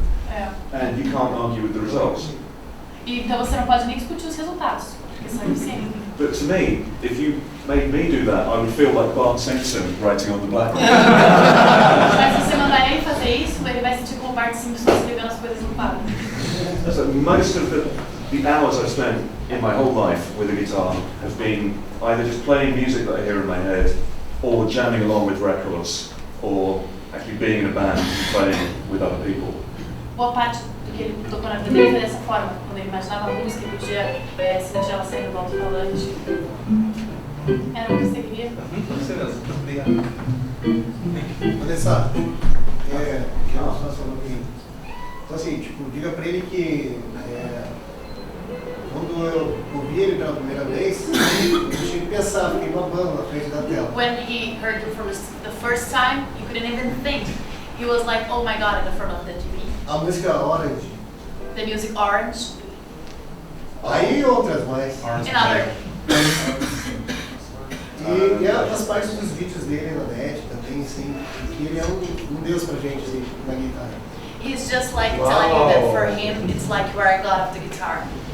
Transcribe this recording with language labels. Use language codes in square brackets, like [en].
[pt] É. [en] And you can't argue with the results. [pt] E então você não pode nem discutir os resultados, porque são eficientes. [en] But to me, if you made me do that, I would feel like Bart Simpson writing on the blackboard. [pt] Mas se você mandar ele fazer isso, ele vai sentir como Bart Simpson escrevendo as coisas no quadro. [en] So most of the hours I've spent in my whole life with a guitar have been either just playing music that I hear in my head, or jamming along with records, or actually being in a band and playing with other people. [pt] Boa parte do que ele tocou na vida dele foi dessa forma, quando ele imaginava a música e podia se deixar ela saindo do alto-falante. Era o que você queria? Obrigado. Vanessa, que nós falamos aqui. Então assim, tipo, diga pra ele que quando eu ouvi ele pela primeira vez, eu tinha que pensar, fiquei babando na frente da tela. [en] When he heard you for the first time, you couldn't even think. He was like, oh my god, in the front of the TV. [pt] A música Orange. [en] The music Orange. [pt] Aí outras mais. [en] And other. [pt] E as partes dos vídeos dele na net também, assim, que ele é um deus pra gente, assim, na guitarra. [en] He's just like telling you that for him, it's like you are a god of the guitar.